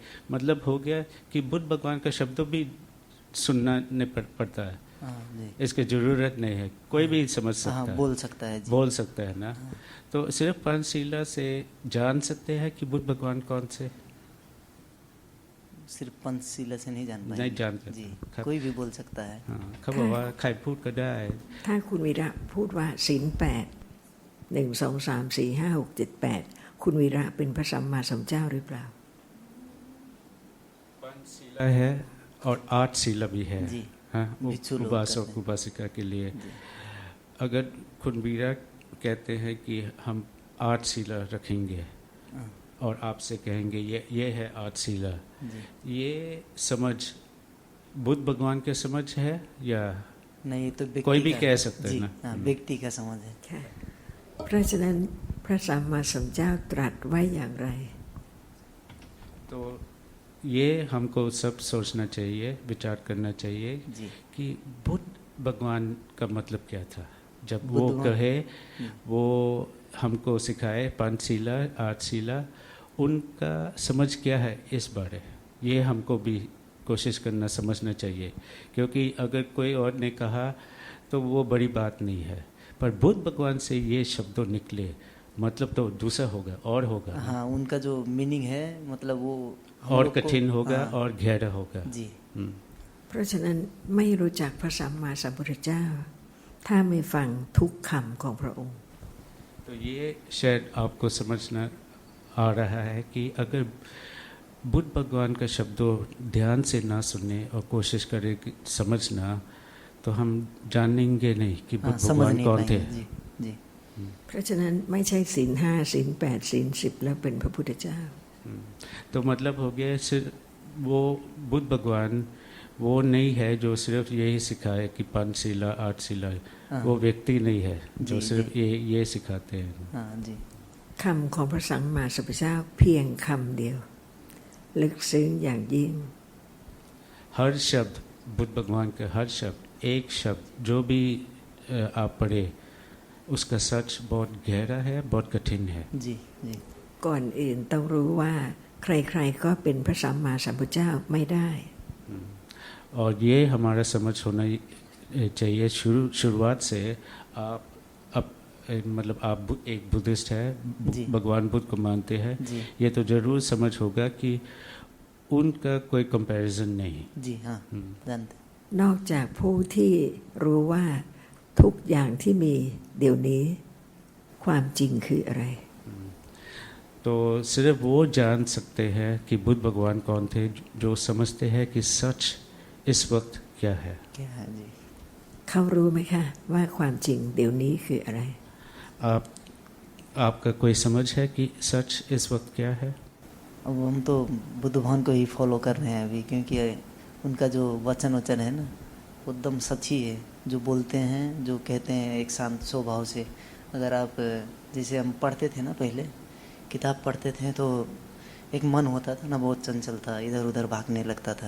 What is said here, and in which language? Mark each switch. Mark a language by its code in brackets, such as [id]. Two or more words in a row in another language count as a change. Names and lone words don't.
[hi] मतलब हो गया कि बुद्ध भगवान का शब्दों भी सुनना नहीं पड़ता है, इसकी जरूरत नहीं है, कोई भी समझ सकता है, बोल सकता है जी। बोल सकता है ना। तो सिर्फ पंचशीला से जान सकते हैं कि बुद्ध भगवान कौन से? सिर्फ पंचशीला से नहीं जान पाएंगे, नहीं जानते जी, कोई भी बोल सकता है। [th] เขาบอกว่าใครพูดก็ได้ ถ้าคุณวีระพูดว่าศีล8 1 2 3 4 5 6 7 8คุณวีระเป็นพระสัมมาสัมพุทธเจ้าหรือเปล่า [hi] पंचशीला है और 8 शीला भी है जी। हाँ, भिक्षु लोग उपासक करते हैं। उपासिका के लिए। अगर खुनवीरा कहते हैं कि हम 8 शीला रखेंगे और आपसे कहेंगे ये है 8 शीला, ये समझ बुद्ध भगवान के समझ है या नहीं? तो व्यक्ति कोई भी का- कह सकता है जी, ना। हाँ, व्यक्ति का समझ है। [th] ค่ะเพราะฉะนั้นพระสัมมาสัมพุทธเจ้าตรัสไว้อย่างไร [hi] तो ये हमको सब सोचना चाहिए, विचार करना चाहिए जी। कि बुद्ध भगवान का मतलब क्या था जब बुद्ध वो भगवान- कहे, वो हमको सिखाए पंचशीला 8 शीला, उनका समझ क्या है इस बारे, ये हमको भी कोशिश करना समझना चाहिए। क्योंकि अगर कोई और ने कहा तो वो बड़ी बात नहीं है, पर बुद्ध भगवान से ये शब्दों निकले मतलब तो दूसरा होगा और होगा, हाँ, उनका जो मीनिंग है मतलब वो हम और लोग को- कठिन होगा हाँ, और गहरा होगा। जी। [th] เพราะฉะนั้นไม่รู้จักพระสัมมาสัมพุทธเจ้า ถ้าไม่ฟังทุกคำของพระองค์ [hi] तो ये शायद आपको समझना आ रहा है कि अगर बुद्ध भगवान का शब्दों ध्यान से ना सुने और कोशिश करें कि समझना, तो हम जानेंगे नहीं कि हाँ, बुद्ध समझ भगवान नहीं कौन थे। पाएंगे। जी जी। [th] เพราะฉะนั้นไม่ใช่ศีล 5 ศีล 8 ศีล 10 แล้วเป็นพระพุทธเจ้า [hi] तो मतलब हो गया सिर्फ वो बुद्ध भगवान वो नहीं है जो सिर्फ यही सिखाए कि पंचशीला 8 शीला, हाँ। वो व्यक्ति नहीं है जो जी, सिर्फ ये सिखाते हैं। हाँ जी। [th] คำของพระสัมมาสัมพุทธเจ้าเพียงคำเดียว ลึกซึ้งอย่างยิ่ง [hi] हर शब्द बुद्ध भगवान का हर शब्द, एक शब्द जो भी आप पढ़े उसका सच बहुत गहरा है, बहुत कठिन है। जी जी। [th] ก่อนอื่นต้องรู้ว่าใครๆก็เป็นพระสัมมาสัมพุทธเจ้าไม่ได้ [hi] और ये हमारा समझ होना चाहिए शुरुआत से। आप मतलब आप एक बुद्धिस्ट है, जी। भगवान बुद्ध को मानते हैं, जी। ये तो जरूर समझ होगा कि उनका कोई कंपैरिजन नहीं। जी हाँ, जानते। [th] นอกจากผู้ที่รู้ว่าทุกอย่างที่มีเดี๋ยวนี้ความจริงคืออะไร [hi] तो सिर्फ वो जान सकते हैं कि बुद्ध भगवान कौन थे जो समझते हैं कि सच इस वक्त क्या है। क्या है जी? [th] เขารู้ไหมคะว่าความจริงเดี๋ยวนี้คืออะไร [hi] आपका कोई समझ है कि सच इस वक्त क्या है? अब हम तो बुद्ध भगवान को ही फॉलो कर रहे हैं अभी, क्योंकि उनका जो वचन है ना वो एकदम सच ही है। जो बोलते हैं, जो कहते हैं एक शांत स्वभाव से। अगर आप जैसे हम पढ़ते थे ना, पहले किताब पढ़ते थे तो एक मन होता था ना, बहुत चंचल था, इधर उधर भागने लगता था।